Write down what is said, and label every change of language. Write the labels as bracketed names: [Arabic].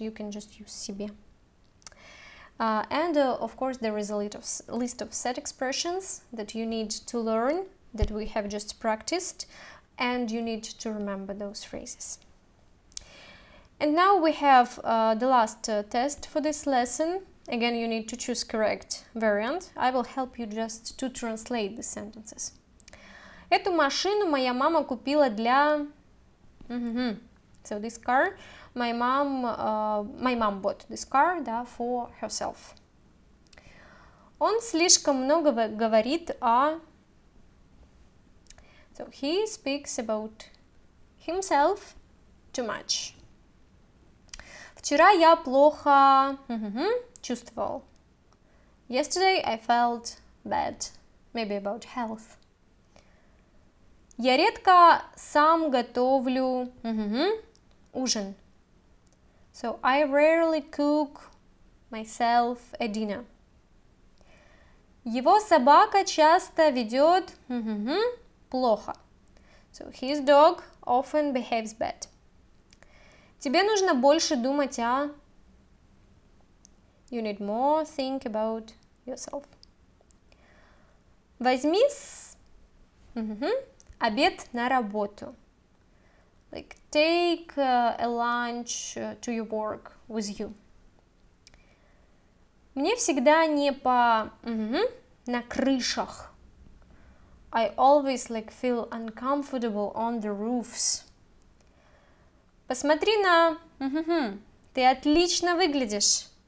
[English] You can just use СЕБЕ. And of course there is a list of set expressions that you need to learn, that we have just practiced, and you need to remember those phrases. And now we have the last test for this lesson. Again, you need to choose correct variant. I will help you just to translate the sentences. [Russian] Эту машину моя мама купила для... [English] So this car, my mom bought this car, да, for herself. [Russian] Он слишком много говорит о... [English] So he speaks about himself too much. [Russian] Вчера я плохо чувствовал. [English] Yesterday I felt bad, maybe about health. [Russian] Я редко сам готовлю ужин. [English] So I rarely cook myself a dinner. [Russian] Его собака часто ведет плохо. [English] So his dog often behaves bad. [Russian] Тебе нужно больше думать о... [English] You need more think about yourself. [Russian] Возьми обед на работу. [English] Like take a lunch to your work. with you. [Russian] Мне всегда не по на крышах. [English] I always feel uncomfortable on the roofs. [Russian] Посмотри на ты отлично выглядишь.